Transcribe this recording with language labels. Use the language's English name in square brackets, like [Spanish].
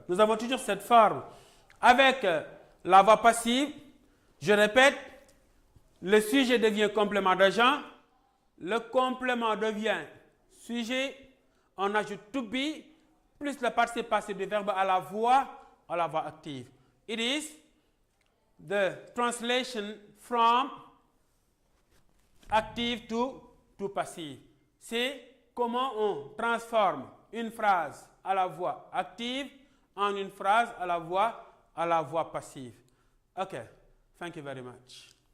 [French] Nous avons toujours cette forme. Avec la voix passive, je répète, le sujet devient complément d'agent, le complément devient sujet, on ajoute to be, plus le participe passé du verbe à la voix active. [English] It is the translation from active to passive. [French] C'est comment on transforme une phrase à la voix active en une phrase à la voix passive. [English] Okay, thank you very much.